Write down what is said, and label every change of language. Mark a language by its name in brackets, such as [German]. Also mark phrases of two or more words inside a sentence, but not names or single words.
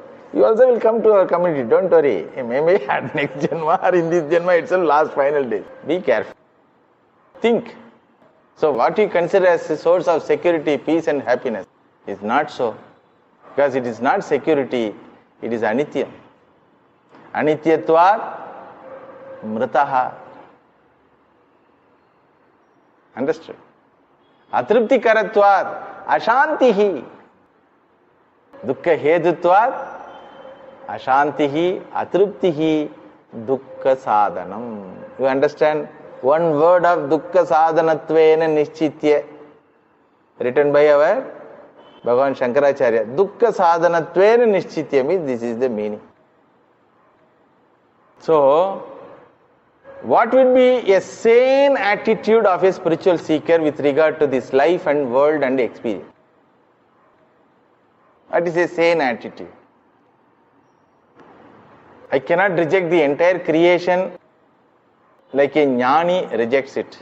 [English] You also will come to our community, don't worry. Maybe at next Janma or in this Janma itself, last final days. Be careful. Think. So what you consider as a source of security, peace and happiness is not so. Because it is not security, it is anityam. [Sanskrit] अनित्यत्वात् मृतः. [English] Understood? [Sanskrit] अतृप्ति करत्वात् अशान्तिः. दुःख हेतुत्वात् अशान्तिः अतृप्तिः दुःख साधनम्. [English] You understand? One word of [Sanskrit] दुःख साधनत्वेन निश्चित्य, [English] written by our Bhagavan Shankaracharya. [Sanskrit] दुःख साधनत्वेन निश्चित्य [English] means this is the meaning. So, what would be a sane attitude of a spiritual seeker with regard to this life and world and experience? What is a sane attitude? I cannot reject the entire creation like a jnani rejects it.